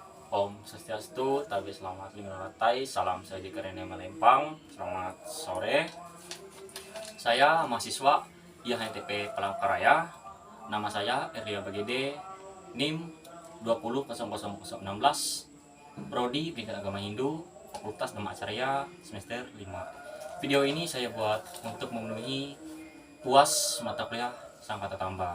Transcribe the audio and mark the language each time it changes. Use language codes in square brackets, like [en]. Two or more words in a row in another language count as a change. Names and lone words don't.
[id] Om Swastiastu, Tabe Selamat Lingkungan Salam Saji Kerene Melempang. Selamat sore. Saya mahasiswa IHNTP Palangkaraya. Nama saya Erlia Bagede, NIM 20.0016, Prodi Pendidikan Agama Hindu, Fakultas Dhamma Acarya, semester 5. Video ini saya buat untuk memenuhi UAS mata kuliah Sangkata Tambah.